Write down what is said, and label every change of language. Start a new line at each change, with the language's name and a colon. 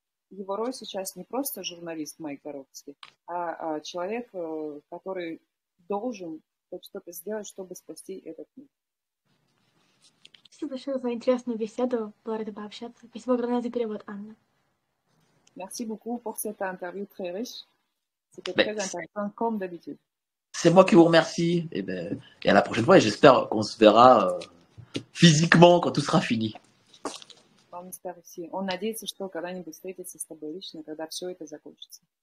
Russian: Его роль сейчас не просто журналист Майк Горовский, а человек, который должен хоть что-то сделать, чтобы спасти этот мир. Спасибо большое за интересную беседу. Была рада пообщаться. Спасибо огромное за перевод, Анна.
French: Merci beaucoup pour cette interview très riche. C'était très intéressant, comme d'habitude. C'est moi qui vous remercie. Et à la prochaine fois. Et j'espère qu'on se verra physiquement quand tout sera fini. On espère aussi. On
Russian: надеется, что когда-нибудь встретиться с тобой лично, когда все это закончится.